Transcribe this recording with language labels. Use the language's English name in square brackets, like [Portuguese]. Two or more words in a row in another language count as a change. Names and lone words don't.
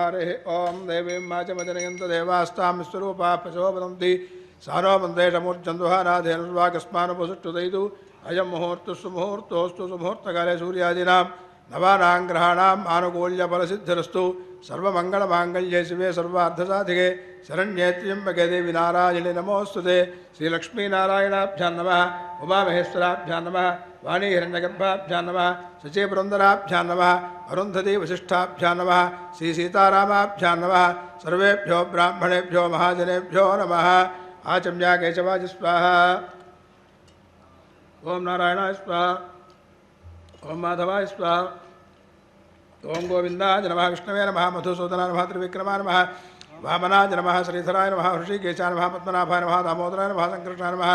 [Sanskrit] హరి ఓం దేవీం మాచమజనయంత దేవాస్తాం విశ్వరూపా ప్రచోదయంతి సానో మందేశమూర్చందుహానాధేనుర్వాకస్మానుపసుష్టుదైతు అయం ముహూర్తుస్సు ముహూర్తోస్తు సుముహూర్తకాలే సూర్యాదీనాం నవానాం గ్రహాణాం ఆనుకూల్యఫలసిద్ధిరస్తు సర్వమంగళమాంగళ్యే శివే సర్వార్థసాధికే శరణ్యే త్ర్యంబకే దేవి నారాయణి నమోస్తుతే. శ్రీలక్ష్మీనారాయణాభ్యాం నమః. ఉమామహేశ్వరాభ్యాం నమః. వాణీ హిరణ్యగర్భాభ్యాం నమః. శచీపురందరాభ్యాం నమః. అరుంధతీ వశిష్ఠాభ్యాం నమః. శ్రీ సీతారామాభ్యాం నమః. సర్వేభ్యో బ్రాహ్మణేభ్యో మహాజనేభ్యో నమః. आचम्या केशवाज स्वाहा. ओम नारायणाय स्वाहा. ओम माधवाय स्वाहा. ओम गोविंदाय नमः. विष्णवे नमः. मधुसूदनाय नमः. त्रिविक्रमाय नमः. वामनाय नमः. श्रीधराय नमः. ऋषिकेशाय नमः. पद्मनाभाय नमः. दामोदराय नमः. संकृष्णाय नमः.